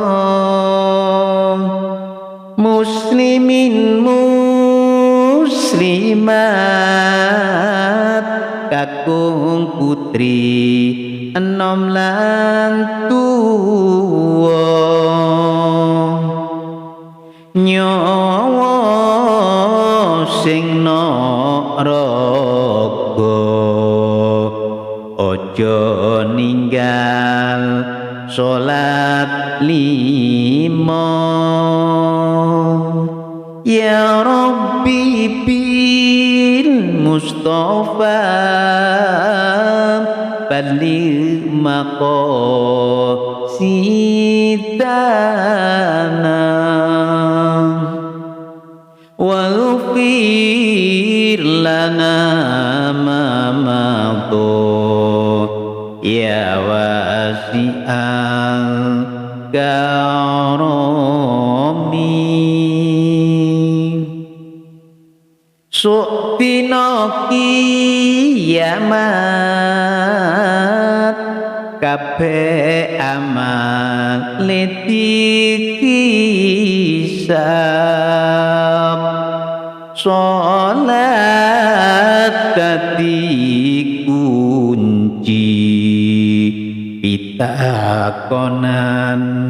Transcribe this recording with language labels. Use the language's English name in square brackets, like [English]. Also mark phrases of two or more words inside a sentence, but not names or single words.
[Javanese] muslimin muslimat kakung putri enom lan tuwa nyawa sing naraga aja ninggal salat lima [Arabic] يا رب بالمصطفى بلغ مقاصدنا واغفر لنا ما مضى يا واسع الكرم [Javanese] su'tina kiamat kabeh amal dihisab salat dadi kunci pitakonan